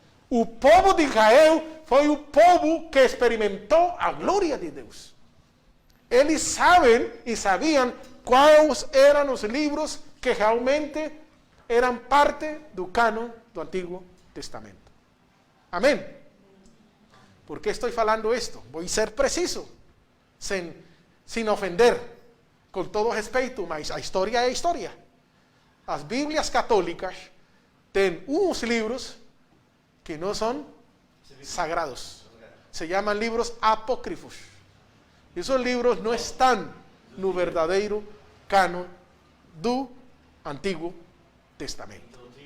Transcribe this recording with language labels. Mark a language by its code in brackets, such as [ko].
[pt] O povo de Israel foi o povo que experimentou a glória de Deus. Eles sabem e sabiam quais eram os livros que realmente eram parte do cânon do Antigo Testamento. [es] Amém? ¿Por qué estoy falando esto? Voy a ser preciso. sin ofender, [pt] com todo respeito, mas a história é história. As Bíblias católicas têm uns livros que não são sagrados. Se chamam livros apócrifos. Esos livros não estão no verdadeiro cânon do Antigo Testamento.